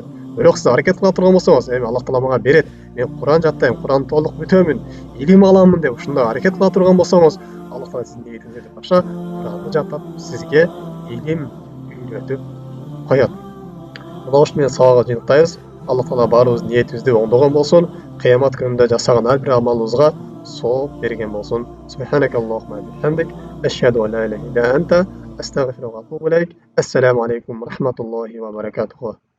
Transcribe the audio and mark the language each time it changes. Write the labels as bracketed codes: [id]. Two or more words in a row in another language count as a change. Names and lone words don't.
[ky] Бирок сиз аракет кыла турган болсоңуз, эми Аллах таала мага берет, мен Куран жаттайм, Куран толук бүтөмүн, илим аламын деп ушундай аракет кыла турган болсоңуз, Аллах таала сиздин ниетиңизге жараша Куранды жаттап сизге илим үйрөтүп коет. Мына ушуну менен сабакка жыйынтыктайбыз. Аллах таала баарыбыздын ниетибизди оңдогон болсун, кыямат күнүндө жасаган ар бир амалыбызга сооп берген болсун. [ar] سبحانك اللهم بحمدك، أشهد أن لا إله إلا أنت، أستغفرك وأتوب إليك. السلام عليكم ورحمة الله وبركاته.